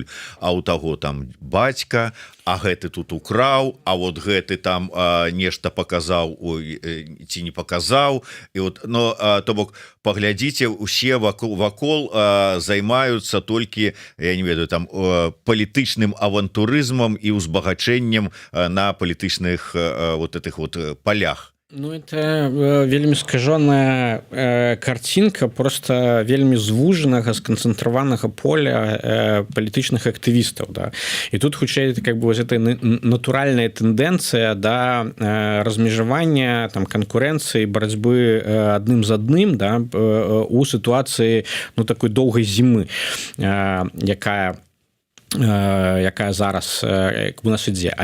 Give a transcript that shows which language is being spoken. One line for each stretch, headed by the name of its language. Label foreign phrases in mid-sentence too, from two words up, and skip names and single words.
Belarusian: А у таго там бацька, а гэты тут украў, а вот гэты там нешта паказаў ці не паказаў. І вот, ну, то бок паглядзіце, усе вакол займаюцца толькі, я не ведаю, там палітычным авантурызмам і узбагачэннем на палітычных
Russian: вот этих вот
Belarusian: полях. Ну, это вельмі скажоная картинка просто вельмі звужанага, сканцэнтраванага поля палітычных актывістаў, да. І тут хутчэй
Russian: как бы вот эта
Belarusian: натуральная тэндэнцыя да размежавання, там канкурэнцыі, барацьбы адным з адным, да, у сітуацыі, ну, такой доўгай зімы, якая зараз
Russian: как бы
Belarusian: нас ідзе.